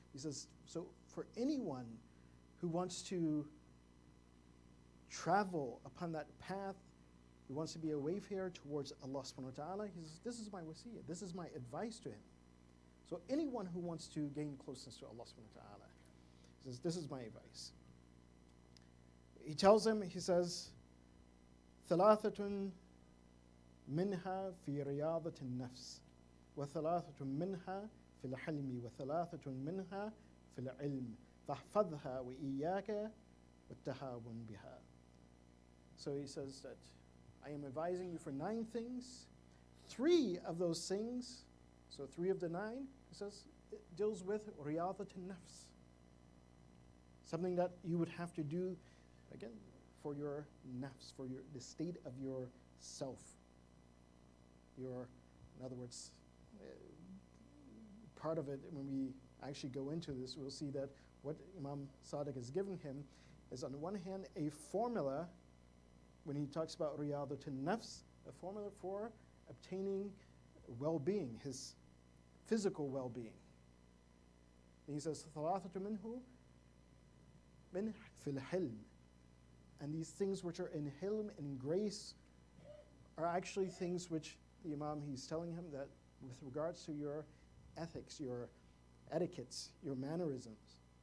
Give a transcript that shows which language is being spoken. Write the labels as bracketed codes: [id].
[en] He says, so for anyone who wants to travel upon that path, who wants to be a wayfarer towards Allah subhanahu wa ta'ala, he says, this is my wasiyah, this is my advice to him. So anyone who wants to gain closeness to Allah subhanahu wa ta'ala, he says, this is my advice. He tells him, he says, [ar] ثلاثة منها في رياضة النفس وثلاثة منها في الحلم وثلاثة منها في العلم فاحفظها وإياك والتهاون بها. [en] So he says that I am advising you for 9 things. 3 of those things, so 3 of the 9, he says, it deals with riyadat al-nafs. Something that you would have to do, again, for your nafs, for the state of your self. In other words, part of it, when we actually go into this, we'll see that what Imam Sadiq has given him is, on the one hand, a formula, when he talks about riyadat al-nafs, a formula for obtaining well-being, his physical well-being. And he says, [ar] ثَلَاثَةٌ مِنْهُ مِنْ فِي الْحِلْمِ. [en] And these things which are in hilm and grace are actually things which the Imam, he's telling him that with regards to your ethics, your etiquettes, your mannerisms.